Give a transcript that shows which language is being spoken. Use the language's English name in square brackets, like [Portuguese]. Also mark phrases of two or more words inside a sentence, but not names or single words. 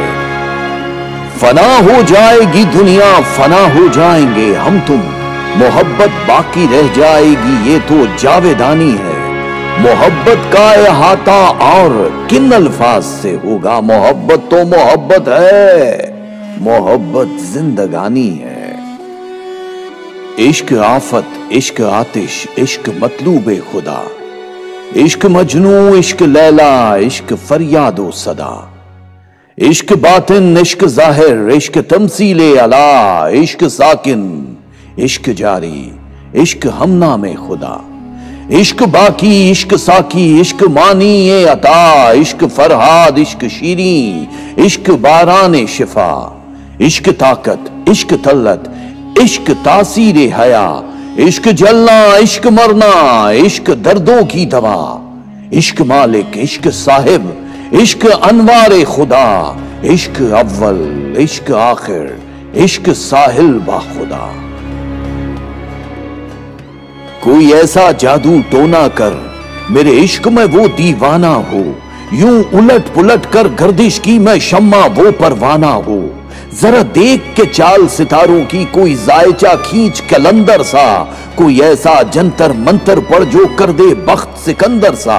[Urdu] فنا ہو جائے گی دنیا، فنا ہو جائیں گے ہم تم، محبت باقی رہ جائے گی، یہ تو جاویدانی ہے۔ محبت کا احاطہ اور کن الفاظ سے ہوگا؟ محبت تو محبت ہے، محبت زندگانی ہے۔ عشق آفت، عشق آتش، عشق مطلوب خدا، عشق مجنوں، عشق لیلا، عشق فریاد و صدا، عشق باطن، عشق ظاہر، عشق تمثیل اعلی، عشق ساکن، عشق جاری، عشق ہم نام خدا، عشق باقی، عشق ساکی، عشق مانی عطا، عشق فرہاد، عشق شیریں، عشق باران شفا، عشق طاقت، عشق طلت، عشق تاثیر حیا، عشق جلنا، عشق مرنا، عشق دردوں کی دوا، عشق مالک، عشق صاحب، عشق انوار خدا، عشق اول، عشق آخر، عشق ساحل با خدا۔ کوئی ایسا جادو ٹونا کر میرے عشق میں وہ دیوانہ ہو، یوں الٹ پلٹ کر گردش کی میں شمع وہ پروانہ ہو۔ ذرا دیکھ کے چال ستاروں کی، کوئی زائچہ کھینچ کلندر سا، کوئی ایسا جنتر منتر پڑ جو کر دے بخت سکندر سا۔